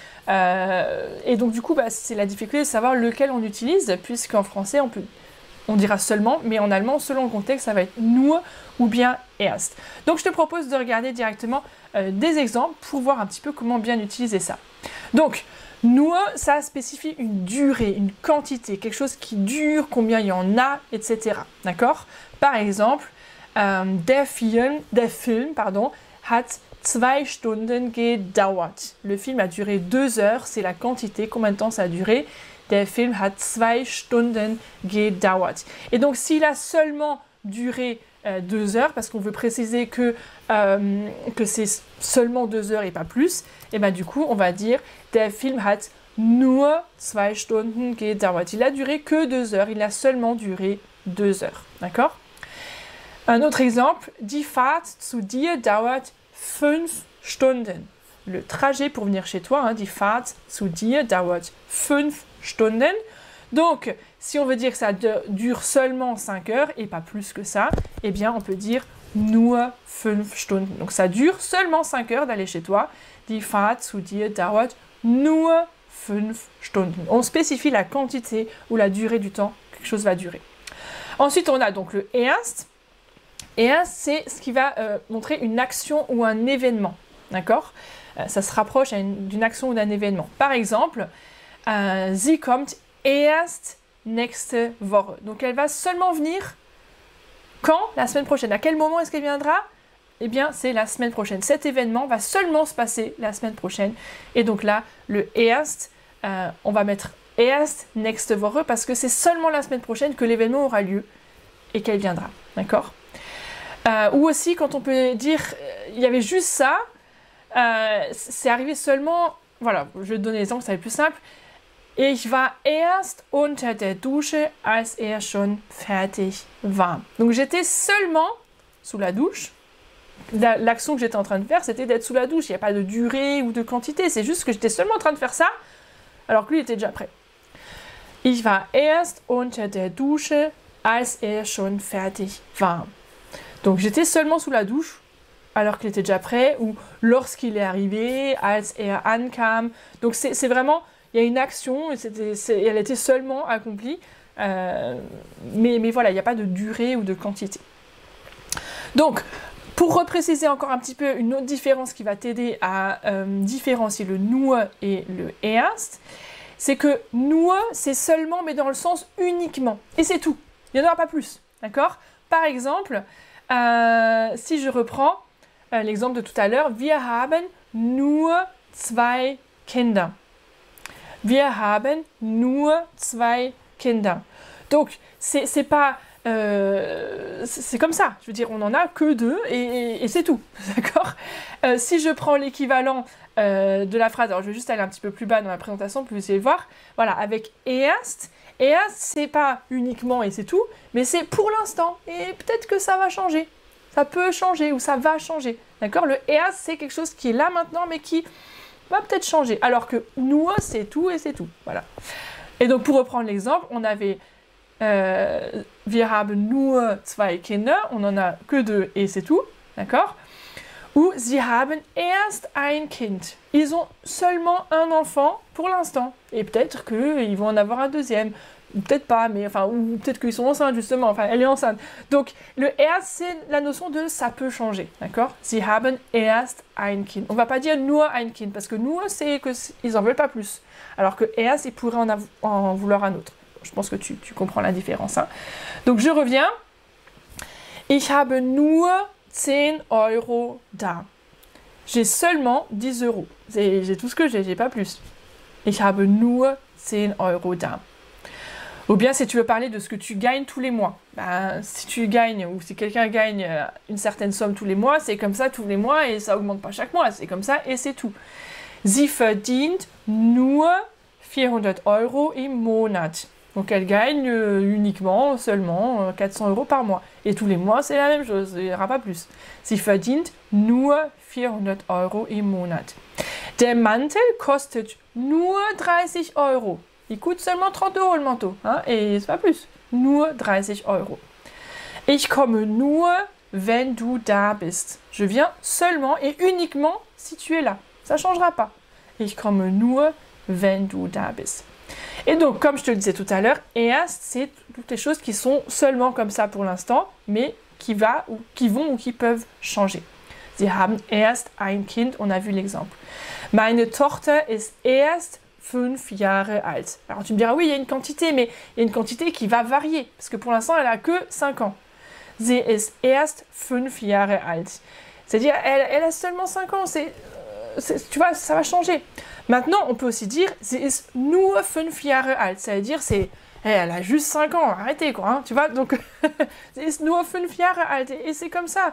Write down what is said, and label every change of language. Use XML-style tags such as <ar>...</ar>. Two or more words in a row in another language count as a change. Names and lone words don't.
<fr>Et donc du coup, c'est la difficulté de savoir lequel on utilise, puisqu'en français on dira seulement, mais en allemand, selon le contexte, ça va être nur ou bien erst. Donc je te propose de regarder directement des exemples pour voir un petit peu comment bien utiliser ça. Donc, nur, ça spécifie une durée, une quantité, quelque chose qui dure, combien il y en a, etc. D'accord? Par exemple,</fr> <de>der Film, hat 2 Stunden gedauert.</de> <fr>Le film a duré 2 heures, c'est la quantité, combien de temps ça a duré.</fr> <de>Der Film hat 2 Stunden gedauert.</de> <fr>Et donc s'il a seulement duré 2 heures, parce qu'on veut préciser que c'est seulement 2 heures et pas plus, et bien du coup on va dire</fr> <de>der Film hat nur 2 Stunden gedauert.</de> <fr>Il a duré que 2 heures, il a seulement duré 2 heures. D'accord? Un autre exemple,</fr> <de>die Fahrt zu dir dauert 5 Stunden.</de> <fr>Le trajet pour venir chez toi,</fr> <de>die Fahrt zu dir dauert 5 Stunden.</de> <fr>Donc, si on veut dire que ça dure seulement 5 heures et pas plus que ça, eh bien, on peut dire</fr> <de>nur 5 Stunden.</de> <fr>Donc, ça dure seulement 5 heures d'aller chez toi.</fr> <de>Die Fahrt zu dir dauert nur 5 Stunden.</de> <fr>On spécifie la quantité ou la durée du temps que quelque chose va durer. Ensuite, on a donc le erst. Erst, c'est ce qui va montrer une action ou un événement. D'accord? Ça se rapproche d'une action ou d'un événement. Par exemple,</fr> <de>sie kommt erst nächste Woche.</de> <fr>Donc elle va seulement venir quand? La semaine prochaine. À quel moment est-ce qu'elle viendra? Eh bien, c'est la semaine prochaine. Cet événement va seulement se passer la semaine prochaine. Et donc là, le erst, on va mettre</fr> <de>erst nächste Woche</de> <fr>parce que c'est seulement la semaine prochaine que l'événement aura lieu et qu'elle viendra. D'accord? Ou aussi, quand on peut dire, il y avait juste ça, c'est arrivé seulement, voilà, je vais te donner l'exemple, ça va être plus simple.</fr> <de>Ich war erst unter der Dusche, als schon fertig war.</de> <fr>Donc j'étais seulement sous la douche. L'action que j'étais en train de faire, c'était d'être sous la douche. Il n'y a pas de durée ou de quantité, c'est juste que j'étais seulement en train de faire ça, alors que lui était déjà prêt.</fr> <de>Ich war erst unter der Dusche, als schon fertig war.</de> <fr>Donc j'étais seulement sous la douche, alors qu'il était déjà prêt, ou lorsqu'il est arrivé,</fr> <de>als ankam.</de> <fr>Donc c'est vraiment, il y a une action, et elle était seulement accomplie, mais voilà, il n'y a pas de durée ou de quantité. Donc, pour repréciser encore un petit peu une autre différence qui va t'aider à différencier le nur et le erst, c'est que nur, c'est seulement, mais dans le sens uniquement. Et c'est tout, il n'y en aura pas plus, d'accord? Par exemple, si je reprends, l'exemple de tout à l'heure.</fr> <de>Wir haben nur 2 Kinder. Wir haben nur 2 Kinder.</de> <fr>Donc, c'est pas... c'est comme ça, je veux dire, on n'en a que 2 et c'est tout, d'accord. Si je prends l'équivalent de la phrase, alors je vais juste aller un petit peu plus bas dans la présentation pour essayer de voir, voilà, avec erst, c'est pas uniquement et c'est tout, mais c'est pour l'instant, et peut-être que ça va changer, ça peut changer ou ça va changer, d'accord. Le erst, c'est quelque chose qui est là maintenant, mais qui va peut-être changer, alors que nur, c'est tout et c'est tout, voilà. Et donc, pour reprendre l'exemple, on avait</fr> <de>wir haben nur 2 Kinder,</de> <fr>on n'en a que 2 et c'est tout, d'accord.</fr> <de>Ou sie haben erst ein Kind.</de> <fr>Ils ont seulement un enfant pour l'instant. Et peut-être qu'ils vont en avoir un deuxième. Ou peut-être pas, mais enfin, ou peut-être qu'ils sont enceintes justement. Enfin, elle est enceinte. Donc, le erst, c'est la notion de ça peut changer, d'accord.</fr> <de>Sie haben erst ein Kind.</de> <fr>On va pas dire</fr> <de>nur ein Kind,</de> <fr>parce que nur, c'est qu'ils en veulent pas plus. Alors que erst, ils pourraient en vouloir un autre. Je pense que tu comprends la différence. Hein. Donc, je reviens.</fr> <de>Ich habe nur 10 Euro da.</de> <fr>J'ai seulement 10 euros. J'ai tout ce que j'ai pas plus.</fr> <de>Ich habe nur 10 Euro da.</de> <fr>Ou bien, si tu veux parler de ce que tu gagnes tous les mois. Ben, si tu gagnes, ou si quelqu'un gagne une certaine somme tous les mois, c'est comme ça tous les mois et ça augmente pas chaque mois. C'est comme ça et c'est tout.</fr> <de>Sie verdient nur 400 Euro im Monat.</de> <fr>Donc elle gagne uniquement, seulement 400 euros par mois. Et tous les mois, c'est la même chose, il n'y aura pas plus.</fr> <de>Sie verdient nur 400 Euro im Monat. Der Mantel kostet nur 30 Euro.</de> <fr>Il coûte seulement 30 euros le manteau, hein, et c'est pas plus.</fr> <de>Nur 30 Euro. Ich komme nur, wenn du da bist.</de> <fr>Je viens seulement et uniquement si tu es là. Ça ne changera pas.</fr> <de>Ich komme nur, wenn du da bist.</de> <fr>Et donc, comme je te le disais tout à l'heure, erst, c'est toutes les choses qui sont seulement comme ça pour l'instant, mais qui vont ou qui peuvent changer.</fr> <de>Sie haben erst ein Kind,</de> <fr>on a vu l'exemple.</fr> <de>Meine Tochter ist erst 5 Jahre alt.</de> <fr>Alors tu me diras, oui, il y a une quantité, mais il y a une quantité qui va varier, parce que pour l'instant, elle a que 5 ans.</fr> <de>Sie ist erst 5 Jahre alt.</de> <fr>C'est-à-dire, elle a seulement 5 ans, tu vois, ça va changer. Maintenant, on peut aussi dire,</fr> <de>sie ist nur 5 Jahre alt.</de> <fr>Ça veut dire, elle a juste 5 ans, arrêtez quoi, hein, tu vois. Donc,</fr> <de>sie ist nur 5 Jahre alt,</de> <fr>et c'est comme ça.</fr>